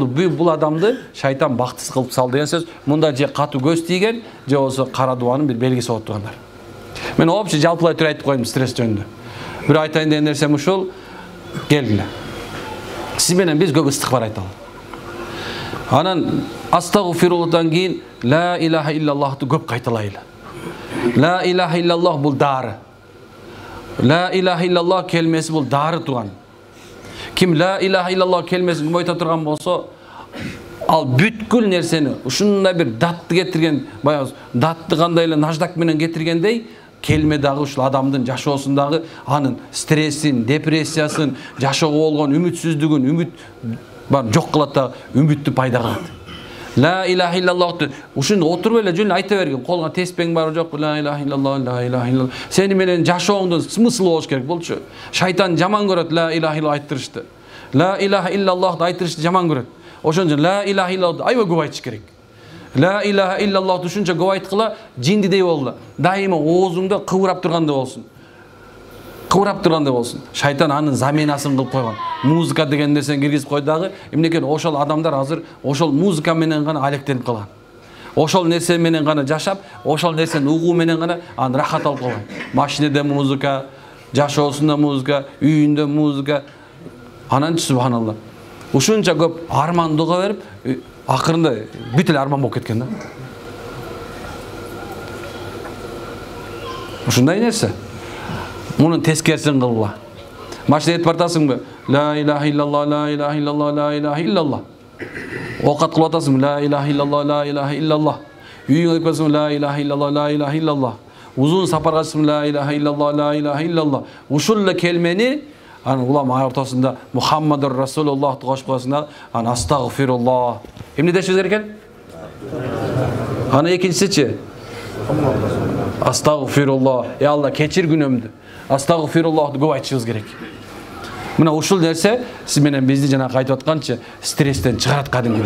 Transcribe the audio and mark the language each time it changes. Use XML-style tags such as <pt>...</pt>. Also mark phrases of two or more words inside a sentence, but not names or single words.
<ky>Бул адамды шайтан бактысыз кылып салды деген сөз. Мында же катуу көз тийген, же болсо кара дубанын бир белгиси болуп тургандар. Мен вообще жалпылай туруп айтып коем стресс жөнүндө. Бир айтайын деген нерсем ушул. Келгиле. Сиз менен биз көп ыстыкбар айталы. Анан астагфируллахдан кийин</ky> <ar>لا إله إلا الله</ar> <ky>көп кайталайлы.</ky> <ar>لا إله إلا الله</ar> <ky>бул дары.</ky> <ar>لا إله إلا الله</ar> <ky>келмеси бул дары туган. Ким</ky> <ar>لا إله إلا الله</ar> <ky>келмесин айта турган болсо, ал бүткүл нерсени ушундай бир датты кетирген, баягы датты кандай эле наждак менен кетиргендей, келме дагы ушул адамдын жашоосундагы анын стрессин, депрессиясын, жашоого болгон үмүтсүздүгүн, үмүт бар жок кылат да үмүттү пайда кылат.</ky> <ar>لا إله إلا الله</ar> <ky>ушуну отуруп эле жөн айта берген. Колуңа теспең барбы жокпу?</ky> <ar>لا إله إلا الله، لا إله إلا الله.</ar> <ky>Сени менен жашооңдун смыслы болуш керек болчу. Шайтан жаман көрөт</ky> <ar>لا إله إلا الله</ar> <ky>айттырышты.</ky> <ar>لا إله إلا الله</ar> <ky>айттырышты жаман көрөт. Ошон үчүн</ky> <ar>لا إله إلا الله</ar> <ky>аябай көп айтыш керек.</ky> <ar>لا إله إلا الله</ar> <ky>ушунча көп айткыла жиндидей болду. Дайыма оозуңда кыбырап тургандай болсун. Кыбырап тургандай болсун. Шайтан анын заменасын кылып койгон. Музыка деген нерсени киргизип койду дагы. Эмнеге ошол адамдар азыр ошол музыка менен гана алектенип калган. Ошол нерсе менен гана жашап, ошол нерсени угуу менен гана аны рахат алып калган. Машинеде музыка, жашоосунда музыка, үйүндө музыка. Анан субханалла. Ушунча көп армандыга берип, акырында бүт эле арман болуп кеткен да. Ушундай нерсе. Мунун тескерисин кылгыла. Машина айтып бартасыңбы?</ky> <ar>لا إله إلا الله، لا إله إلا الله، لا إله إلا الله.</ar> <ky>Окат кылып атасың,</ky> <ar>لا إله إلا الله، لا إله إلا الله.</ar> <ky>Үйүңө кирип калсаң,</ky> <ar>لا إله إلا الله، لا إله إلا الله.</ar> <ky>Узун сапарга чыксаң,</ky> <ar>لا إله إلا الله، لا إله إلا الله.</ar> <ky>Ушул эле келмени аны улама ортосунда</ky> <ar>محمد رسول الله</ar> <ky>кошуп коесуң, аны астагфируллах. Эмне дешибиз керек экен? Аны экинчисичи Астағфируллах. Алла, кечир күнөмдү. Астағфируллахты көп айтышыбыз керек. Мына ушул нерсе сиз менен бизди жана айтып атканчы стресстен чыгарат кадимгидей.</ky>